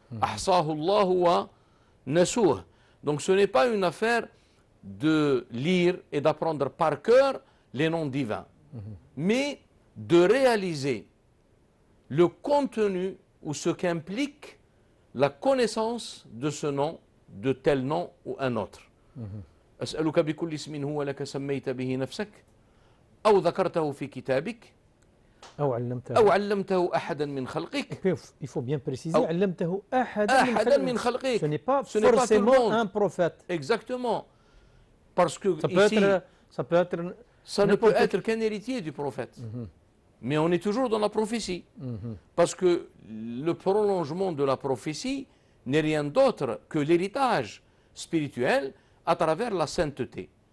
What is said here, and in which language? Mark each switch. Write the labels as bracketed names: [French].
[Arabic] Ahsahu Allah wa nasuh. [French] Donc ce n'est pas une affaire de lire et d'apprendre par cœur les noms divins, mais de réaliser le contenu ou ce qu'implique la connaissance de ce nom, de tel nom ou un autre. [Arabic] أسألك بكل اسم هو لك سميت به نفسك أو ذكرته في كتابك أو علمته أحدا من خلقك. [French] Il faut bien préciser, [Arabic] علمته أحدا من خلقك. [French] Ce n'est pas forcément un prophète. Exactement. Parce que ça ne peut être qu'un héritier du prophète. Mais on est toujours dans la prophétie. Parce que le prolongement de la prophétie n'est rien d'autre que l'héritage spirituel à travers la sainteté.